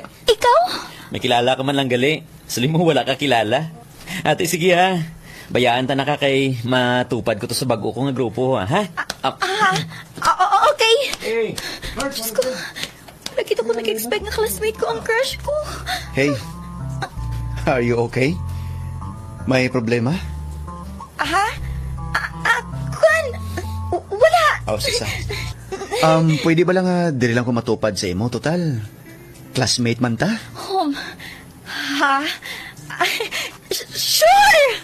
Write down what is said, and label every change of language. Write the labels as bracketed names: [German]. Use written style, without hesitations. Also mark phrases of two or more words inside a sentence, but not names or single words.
[Hiligaynon] Ikaw? may kilala ka man lang gali. Salim mo wala ka kilala. Ate, sige ha. Bayaan ta na ka kay matupad ko to sa bago ko nga grupo, ha? Okay. Hey! Diyos ko, nakita ko nag-expect nga classmate ko ang crush ko. [English] Hey! Are you okay? [Hiligaynon] May problema? Kwan? Wala. Sisa. Pwede ba lang dili lang ko matupad sa imo? Total, classmate man ta? Ha? Sure!